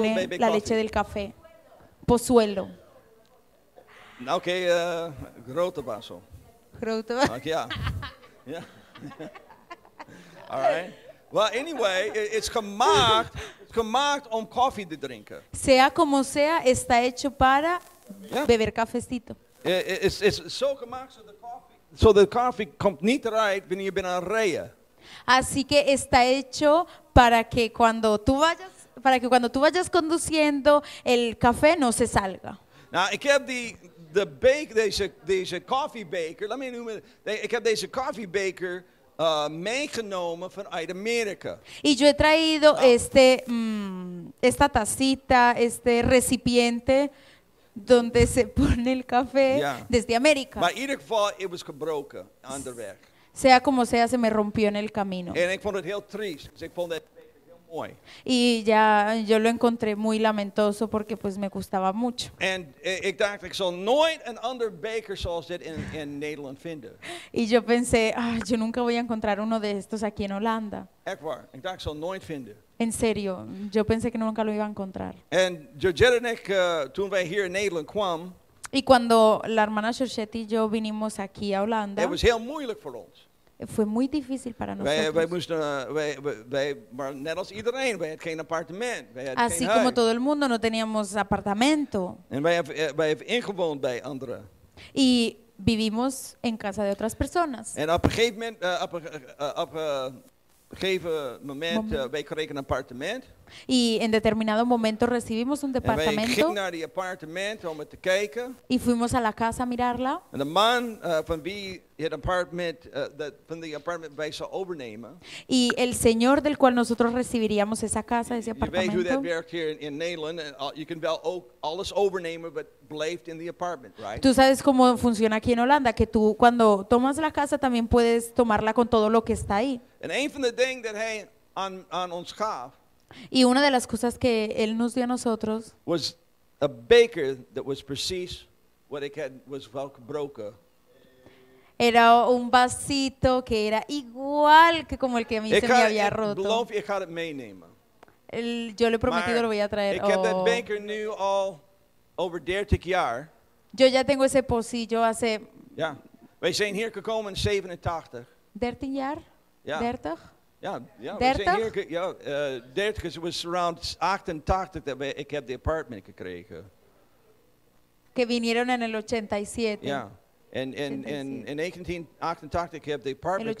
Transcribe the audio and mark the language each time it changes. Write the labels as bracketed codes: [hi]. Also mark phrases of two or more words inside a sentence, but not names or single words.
[es] pone baby la coffee. leche del café. Pozuelo. [nl] Oké, grote vaso. Grote. Okay, ja. Ja. [en] All right. Well, anyway, it's [nl] gemaakt om koffie te drinken. [es] Sea como sea, está hecho para [nl] Ja. [es] beber cafecito. [nl] It's zo gemaakt zodat de koffie komt niet eruit wanneer je bent aan het rijden. [es] Así que está hecho para que cuando tú vayas conduciendo el café no se salga. [nl] Nou, ik heb deze koffiebeker, laat me noemen, ik heb deze koffiebeker meegenomen vanuit Amerika. [es] Y yo he traído esta tacita, este recipiente donde se pone el café [nl] Ja. [es] desde América. [nl] Maar in ieder geval, het was gebroken onderweg. [es] Sea como sea, se me rompió en el camino. [nl] En ik vond het heel triest, dus ik vond het heel mooi. [es] Y ya yo lo encontré muy lamentoso porque pues me gustaba mucho. [nl] En ik dacht, ik zal nooit een ander beker zoals dit in Nederland vinden. [es] Y yo pensé, yo nunca voy a encontrar uno de estos aquí en Holanda. [nl] Echt waar, ik dacht, ik zal nooit vinden. [es] En serio, yo pensé que nunca lo iba a encontrar. [nl] En Georgette en ik, toen wij hier in Nederland kwamen, [es] Y cuando la hermana Georgette y yo vinimos aquí a Holanda, [nl] het was heel moeilijk voor ons. [es] fue muy difícil para [nl] Wij [es] nosotros. [nl] moesten, maar net als iedereen, wij hadden geen appartement, wij hadden [es] Así [nl] geen [es] como [nl] huis. [es] todo el mundo, no teníamos apartamento. [nl] En wij hebben ingewoond bij anderen. [es] Y vivimos en casa de otras personas. [nl] En op een gegeven moment, op een gegeven moment, wij kregen een appartement. [es] Y en determinado momento recibimos un [nl] En wij gingen [es] departamento [nl] naar die appartement om het te kijken. [es] y fuimos a la casa a mirarla. [nl] En de man van wie het appartement, van die appartement wij zou overnemen. [es] Y el señor del cual nosotros recibiríamos esa casa, ese [nl] Je weet hoe dat [es] apartamento. [nl] werkt hier in Nederland. En je kunt wel ook alles overnemen, wat blijft [en] in the apartment, right? [es] Tú sabes cómo funciona aquí en Holanda, que tú cuando tomas la casa también puedes tomarla con todo lo que está ahí. [nl] En een van de dingen dat hij aan ons gaf, [es] Y una de las cosas que él nos dio a nosotros [nl] was a beker [en] that was [nl] precies what ik had, was wel gebroken. [es] era un vasito que era igual que como el que a mí se me había [nl] Ik [es] roto. [nl] beloof je, ik ga het meenemen. [es] Yo le he prometido [nl] Maar [es] lo voy a traer. [nl] ik heb dat [es] Oh. [nl] beker nu al over 30 jaar. [es] Yo ya tengo ese pocillo hace [nl] Ja. Wij zijn hier gekomen in 87. 13 jaar. Ja. 30. Ja, wij 30? zijn hier, 30, het was around 88 dat ik heb de apartment gekregen. [es] Que vinieron en el 87. [nl] Ja. En in 1988 heb ik de apartment